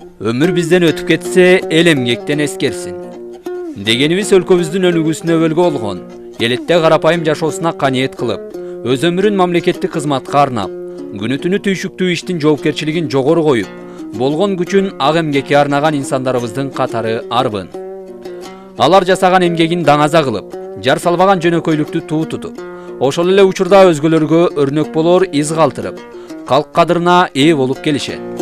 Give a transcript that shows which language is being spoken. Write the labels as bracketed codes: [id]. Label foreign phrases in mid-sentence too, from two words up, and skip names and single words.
[ky] Өмүр бизден өтүп кетсе, эл эмгектен эскерсин. Дегенибиз өлкөбүздүн өнүгүүсүнө өлгө болгон, элетте карапайым жашоосуна каниет кылып, өз өмүрүн мамлекеттик кызматка арнап, күнү-түнү түйшүктүү иштин жоопкерчилигин жогору коюп, болгон күчүн ак эмгекке арнаган инсандарыбыздын катары арбын. Алар жасаган эмгегин даңаза кылып, жар салбаган жөнөкөйлүктү туу тутуп, ошол эле учурда өзгөлөргө өрнөк болор из калтырып, калк кадырына ээ болуп келишет.